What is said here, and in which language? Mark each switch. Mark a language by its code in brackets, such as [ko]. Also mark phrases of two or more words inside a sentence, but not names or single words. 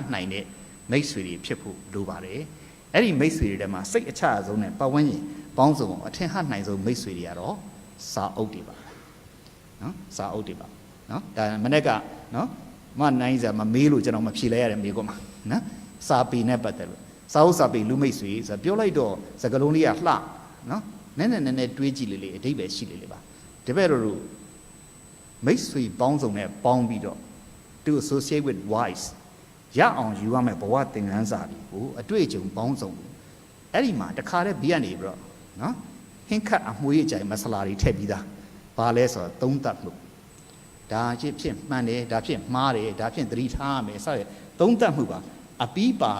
[my] နိုင်တဲ့မိတ်ဆွေတွေဖြစ်ဖို့လိုပါတယ်အဲ့ဒီမိတ်ဆွေတွေထဲမှာစိတ်အချဆုံးနဲ့ပတ်ဝန်းကျင်ပေါင်းစုံကိုအထင်ဟပ်နိုင်ဆုံးမိတ်ဆွေတွေကတော့စာအုပ်တွေပါနော်စာအုပ်တွေပါနော်ဒါမနေ့ကနော်မနိုင်စားမမေးလို့ကျွန်တော်မဖြေလိုက်ရတဲ့မိကုန်းမှာနော်စာပေနဲ့ပတ်သက်လို့စာအုပ်စာပေလူမိတ်ဆွေဆိုပြောလိုက်တော့စကားလုံးလေးကလှနော်နည်းနည်းတွေးကြည့်လေအဓိပ္ပာယ်ရှိလေပါတပည့်တော်တို့မိတ်ဆွေပေါင်းစုံနဲ့ပေါင်းပြီးတော့ [en] to associate with wise [my] ရအောင်ယူရမယ်ဘဝသင်ခန်းစာတွေကိုအတွေ့အကြုံပေါင်းစုံအဲ့ဒီမှာတခါတည်းဘေးကနေပြီးတော့နော်ဟင်းခတ်အမွှေးအကြိုင်မဆလာတွေထည့်ပြီးသားဘာလဲဆိုတော့သုံးသပ်မှုဒါဖြစ်မှန်တယ်ဒါဖြစ်မှားတယ်ဒါဖြစ်သတိထားရမယ်စတဲ့သုံးသပ်မှုပါအပီးပါ